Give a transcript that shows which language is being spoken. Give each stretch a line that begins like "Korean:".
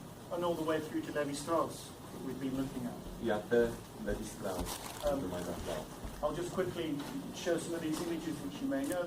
English: And all the way through to Levi-Strauss, that we've been looking at.
Portuguese: E até Levi-Strauss, muito mais atual.
English: I'll just quickly show some of these images which you may know.